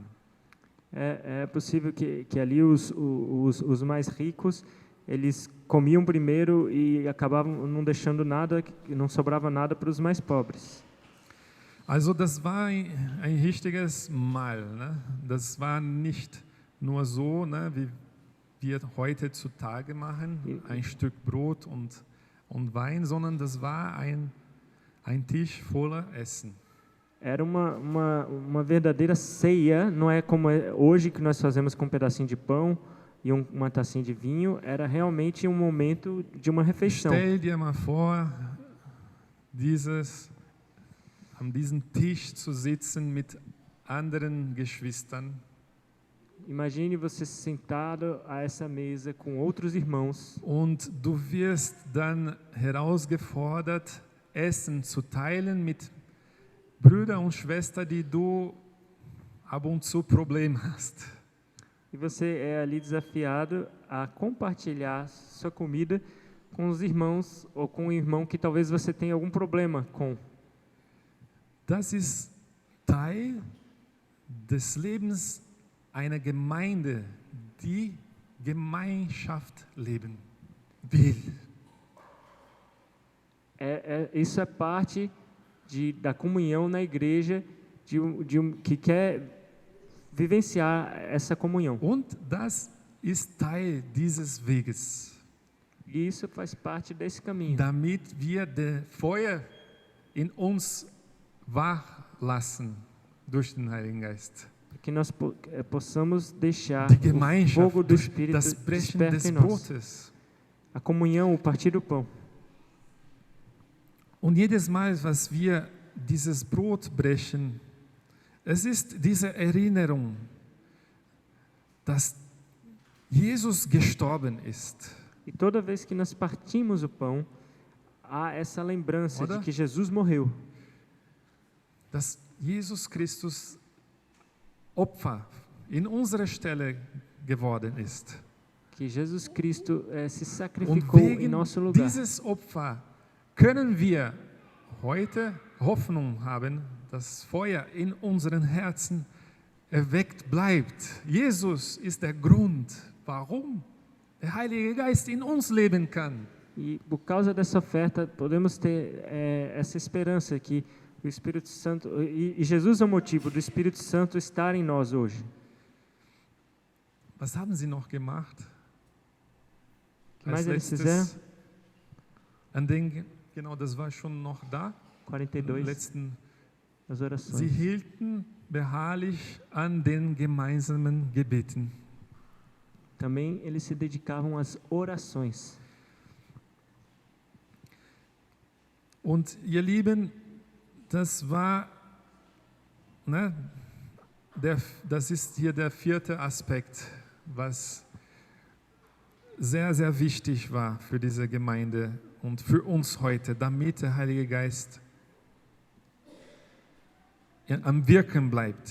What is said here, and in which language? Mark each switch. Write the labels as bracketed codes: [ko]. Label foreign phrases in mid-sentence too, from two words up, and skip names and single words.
[pt] É possível que ali os mais ricos, eles comiam primeiro e acabavam não deixando nada, não sobrava nada para os mais pobres. [de] Also das war ein richtiges Mahl. Ne? Das war nicht nur so, ne, wie wir heutzutage machen, ein Stück Brot und Wein, sondern das war ein Tisch voller Essen. [pt] Era uma verdadeira ceia, não é como hoje que nós fazemos com um pedacinho de pão e uma tacinha de vinho, era realmente um momento de uma refeição. [de] Stell dir mal vor, an diesem Tisch zu sitzen mit anderen Geschwistern. [pt] Imagine você sentado a essa mesa com outros irmãos. [de] Und du wirst dann herausgefordert, Essen zu teilen mit Brüdern und Schwestern, die du ab und zu Probleme hast. [pt] E você é ali desafiado a compartilhar sua comida com os irmãos ou com um irmão que talvez você tenha algum problema com. [de] Das ist Teil des Lebens einer Gemeinde, die Gemeinschaft leben will. [pt] Isso é parte da comunhão na igreja, que quer vivenciar essa comunhão. [de] Und das ist Teil dieses Weges. [pt] E isso faz parte desse caminho. [de] Damit wir das Feuer in uns wach lassen durch den Heiligen Geist. [pt] Que nós possamos deixar [de] Die [pt] o [de] Gemeinschaft [pt] fogo do [de] durch [pt] Espírito [de] das Brechen [pt] desperto [de] des [pt] em nós. [de] Brotes. [pt] A comunhão, o partir do pão. [de] Und jedes Mal, was wir dieses Brot brechen, es ist diese Erinnerung, dass Jesus gestorben ist. [pt] E toda vez que nós partimos o pão, há essa lembrança [de] Oder? [pt] de que Jesus morreu. [de] Dass Jesus Christus Opfer in unserer Stelle geworden ist. [pt] Que Jesus Cristo se [de] Und [pt] sacrificou em [de] wegen [pt] nosso lugar. [de] dieses Opfer können wir heute Hoffnung haben, dass Feuer in unseren Herzen erweckt bleibt. Jesus ist der Grund, warum der Heilige Geist in uns leben kann. [pt] E por causa dessa oferta, podemos ter essa esperança que o Espírito Santo, e Jesus é o motivo do Espírito Santo estar em nós hoje. [de] Was haben Sie noch gemacht? [pt] O que mais eles fizeram? [de] Genau, das war schon noch da. 42, Letzten, [pt] as [de] Sie [pt] orações. [de] hielten beharrlich an den gemeinsamen Gebeten. [pt] Também eles se dedicavam às orações. [de] Und ihr Lieben, das war, ne, das ist hier der vierte Aspekt, was sehr, sehr wichtig war für diese Gemeinde und für uns heute, damit der Heilige Geist am Wirken bleibt.